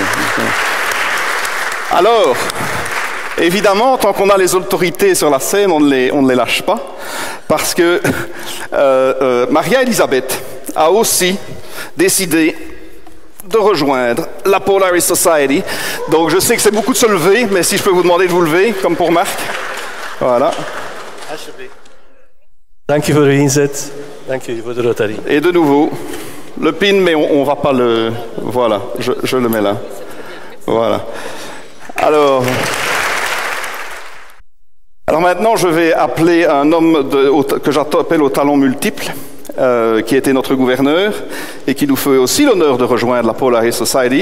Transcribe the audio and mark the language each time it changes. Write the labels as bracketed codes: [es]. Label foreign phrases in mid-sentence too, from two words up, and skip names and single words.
[fr] Alors, évidemment, tant qu'on a les autorités sur la scène, on ne les lâche pas, parce que Maria-Elisabeth a aussi décidé de rejoindre la Polaris Society. Donc, je sais que c'est beaucoup de se lever, mais si je peux vous demander de vous lever, comme pour Marc. Voilà. [nl] Dank u voor uw inzet. Dank u voor de Rotary. [fr] Et de nouveau, le pin, mais on ne va pas le... Voilà, je le mets là. Voilà. Alors maintenant, je vais appeler un homme que j'appelle au talent multiple, qui était notre gouverneur, et qui nous fait aussi l'honneur de rejoindre la Polaris Society.